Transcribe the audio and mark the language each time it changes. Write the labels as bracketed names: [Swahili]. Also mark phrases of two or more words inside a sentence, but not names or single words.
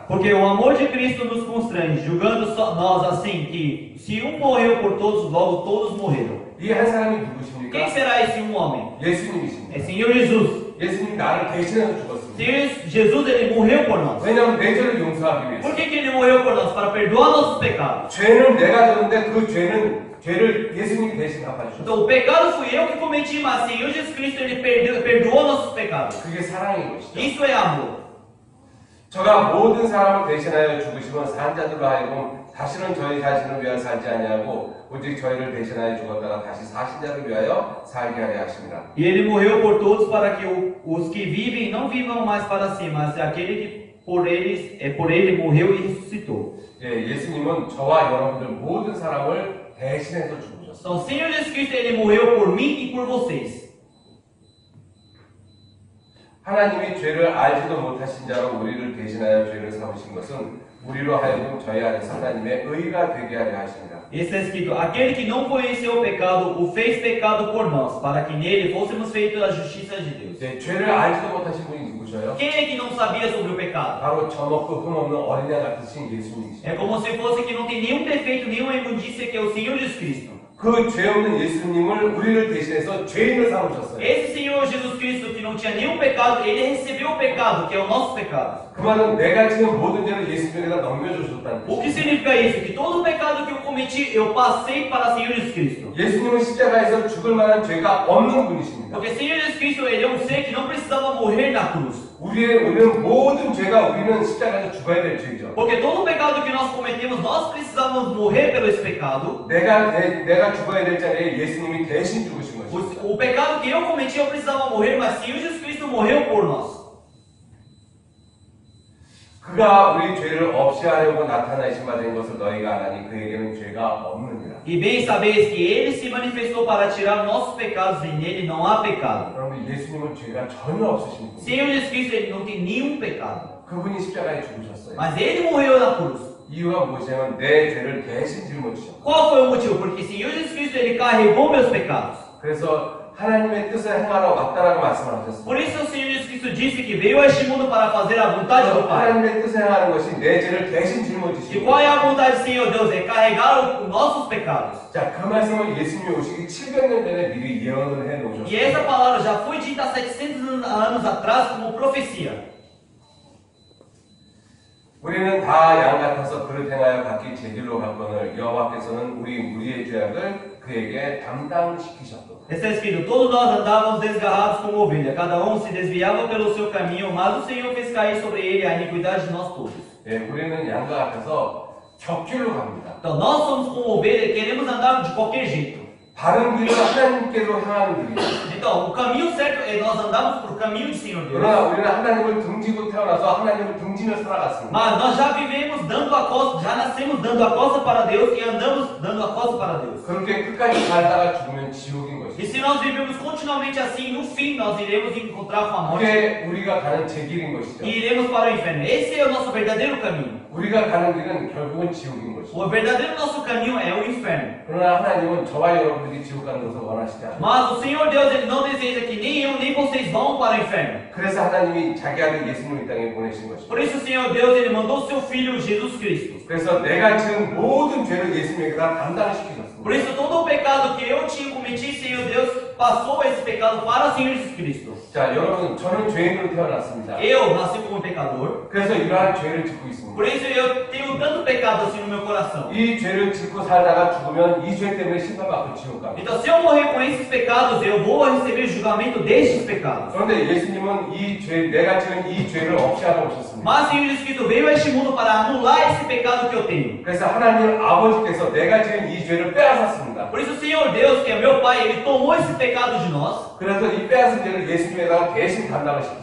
[Portuguese] Porque o amor de Cristo nos constrange, julgando só nós assim, que se um morreu por todos, logo todos morreram. [Korean] 이 한 사람이 [Portuguese] Quem [Korean] 누구십니까? [Portuguese] será esse um homem? [Korean] 예수님이십니다. [Portuguese] É Senhor Jesus. [Korean] 예수님이 나를 대신해서 죽었습니다. [Portuguese] Senhor Jesus, ele morreu por nós. [Korean] 왜냐하면 내 죄를 용서하기 위해서. [Portuguese] Por que ele morreu por nós? Para perdoar nossos pecados. [Korean] 죄는 내가 졌는데 그 죄를 예수님이 대신 갚아주셨어요. [Portuguese] Então o pecado fui eu que cometi, mas Senhor Jesus Cristo ele perdoou nossos pecados. [Korean] 그게 사랑인 것이죠. [Portuguese] Isso é amor. [Korean] 저가 모든 사람을 대신하여 죽으시면 산자들로 하여금 다시는 저희 자신을 위하여 살지 아니하고 오직 저희를 대신하여 죽었다가 다시 사신 자를 위하여 살게 하려 하십니다. [Portuguese] E ele morreu por todos para que os que vivem não vivam mais para si, mas aquele que por ele morreu e ressuscitou. [Korean] 예, 예수님은 저와 여러분들 모든 사람을 대신해서 죽으셨어요. [Portuguese] Então, Senhor Jesus Cristo ele morreu por mim e por vocês. [Korean] 하나님이 죄를 알지도 못하신 자로 우리를 대신하여 죄를 삼으신 것은 우리로 하여금 저희 안에서 하나님의 의가 되게 하려 하십니다. [Portuguese] Está escrito: aquele que não conheceu o pecado, o fez pecado por nós, para que nele fôssemos feitos a justiça de Deus. [Korean] 예, 죄를 알지도 못하신 분이 누구셔요? [Portuguese] Quem é que não sabia sobre o pecado? [Korean] 바로 저먹고 흠없는 어린애 같으신 예수님이시죠. [Portuguese] É como se fosse que não tem nenhum defeito, nenhuma imundícia, que é o Senhor Jesus Cristo. [Korean] 그 죄 없는 예수님을 우리를 대신해서 죄인을 삼으셨어요. [Portuguese] Esse Senhor Jesus Cristo que não tinha nenhum pecado, ele recebeu o pecado, que é o nosso pecado. [Korean] 그 말은 내가 지금 모든 죄를 예수님에게다 넘겨주셨다는 [Portuguese] O que [Korean] 뜻이에요. [Portuguese] significa isso? Que todo o pecado que eu cometi, eu passei para o Senhor Jesus Cristo. [Korean] 예수님은 십자가에서 죽을 만한 죄가 없는 분이십니다. [Portuguese] Porque o Senhor Jesus Cristo, ele é um ser que não precisava morrer na cruz. [Korean] 우리는 모든 죄가 우리는 십자가에서 죽어야 될 죄죠. [Portuguese] Porque todo o pecado que nós cometemos, nós precisávamos morrer pelo esse pecado. [Korean] 내가 죽어야 될 자리에 예수님이 대신 죽으신 것입니다. [Portuguese] O pecado que eu cometi, eu precisava morrer, mas o Senhor Jesus Cristo morreu por nós. [Korean] 그가 우리 죄를 없이 하려고 나타나신 바 된 것을 너희가 아나니 그에게는 죄가 없느니라. [Portuguese] E bem sabeis que ele se manifestou para tirar nossos pecados e nele não há pecado. [Korean] 여러분 예수님은 죄가 전혀 없으신 분이에요. [Portuguese] Senhor Jesus Cristo, ele não tem nenhum pecado. [Korean] 그분이 십자가에 죽으셨어요. [Portuguese] Mas ele morreu na cruz. [Korean] 이유가 무엇이냐면 내 죄를 대신 짊어지셨고 [Portuguese] Qual foi o motivo? Porque Senhor Jesus Cristo, ele carregou meus pecados. [Korean] 그래서 하나님의 뜻을 행하러 왔다라고 말씀하셨습니다. [Portuguese] Por isso o Senhor Jesus Cristo disse que veio a este mundo para fazer a vontade do Pai. [Korean] 하나님의 뜻을 행하는 것이 내 죄를 대신 [Portuguese] E [Korean] 짊어지시고 [Portuguese] qual é a vontade do Senhor Deus? É carregar os nossos pecados. [Korean] 자, 그 말씀을 예수님이 오시기 700년 전에 미리 예언을 해 [Portuguese] E [Korean] 놓으셨어요. [Portuguese] essa palavra já foi dita há 700 anos atrás como profecia. [Korean] 우리는 다 양 같아서 그릇 행하여 각기 제 길로 갔거늘 여호와께서는 우리 무리의 죄악을 그에게 담당시키셨도다. [Portuguese] Está escrito: todos nós andávamos desgarrados como ovelha, cada um se desviava pelo seu caminho, mas o Senhor fez cair sobre ele a iniquidade de nós todos. [Korean] 예, 우리는 양과 같아서 격길로 갑니다. [Portuguese] Então nós somos como ovelha e queremos andar de qualquer jeito. [Korean] 바른 길은 하나님께로 향하는 길이에요. [Portuguese] Então o caminho certo é nós andarmos por caminho do Senhor Deus. [Korean] 그러나 우리는 하나님을 등지고 태어나서 하나님을 등지며 살아갔습니다. [Portuguese] Mas nós já vivemos dando a costa, já nascemos dando a costa para Deus e andamos dando a costa para Deus. [Korean] 그렇게 끝까지 살다가 죽으면 지옥인 [Portuguese] E [Korean] 것이죠. [Portuguese] se nós vivemos continuamente assim, no fim nós iremos encontrar com a morte 그게 우리가 가는 제 길인 것이죠. e iremos para o inferno. Esse é o nosso verdadeiro caminho. [Korean] 우리가 가는 길은 결국은 지옥인 것이죠. [Portuguese] O verdadeiro nosso caminho é o inferno. [Korean] 그러나 하나님은 저와 여러분들이 지옥 가는 것을 원하시지 않아요. [Portuguese] Mas o Senhor Deus, ele não deseja que nem eu nem vocês vão para o inferno. [Korean] 그래서 하나님이 자기 아들 예수님을 이 땅에 보내신 것이죠. [Portuguese] Por isso o Senhor Deus, ele mandou o seu filho Jesus Cristo. [Korean] 그래서 내가 지은 모든 죄를 예수님에게 다 담당시키셨어요. [Portuguese] Por isso, todo o pecado que eu tinha cometido, Senhor Deus passou esse pecado para o Senhor Jesus Cristo. [Korean] 자, 여러분, 저는 죄인으로 태어났습니다. [Portuguese] Eu nasci como pecador, [Korean] 그래서 이러한 죄를 짓고 있습니다. [Portuguese] por isso eu tenho tanto pecado assim no meu coração. [Korean] 이 죄를 짓고 살다가 죽으면 이 죄 때문에 심판받고 지옥 갑니다. [Portuguese] Então, se eu morrer com esses pecados, eu vou receber julgamento destes pecados. [Korean] 그런데 예수님은 이 죄, 내가 지은 이 죄를 없이 하러 오셨습니다. [Portuguese] Mas o Senhor Jesus Cristo veio a este mundo para anular esse pecado que eu tenho. [Korean] 그래서 하나님 아버지께서 내가 지은 이 죄를 빼앗았습니다. [Portuguese] Por isso, o Senhor Deus, que é meu Pai, Ele tomou esse pecado de nós [Korean] 그래서 이 빼앗은 죄를 예수님에다가 대신 담당을 시켰어요.